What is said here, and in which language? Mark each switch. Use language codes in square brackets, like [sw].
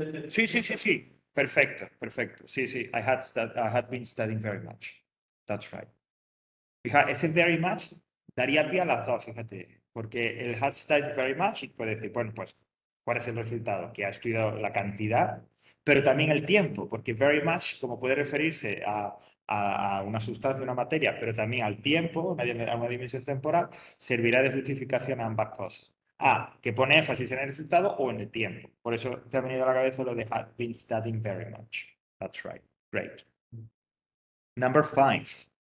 [es] Sí, sí, sí, sí, perfecto, perfecto. Sí, sí, [en] I had been studying very much. That's right. [es] Fíjate, ese very much daría pie a las dos, fíjate, porque el [en] had studied very much [es] y puede decir, bueno, pues, ¿cuál es el resultado? Que ha estudiado la cantidad, pero también el tiempo, porque very much, como puede referirse a una sustancia, una materia, pero también al tiempo, a una dimensión temporal, servirá de justificación a ambas cosas. Que pone énfasis en el resultado o en el tiempo. Por eso te ha venido a la cabeza lo de [en] had been studying very much. That's right. Great. Number 5.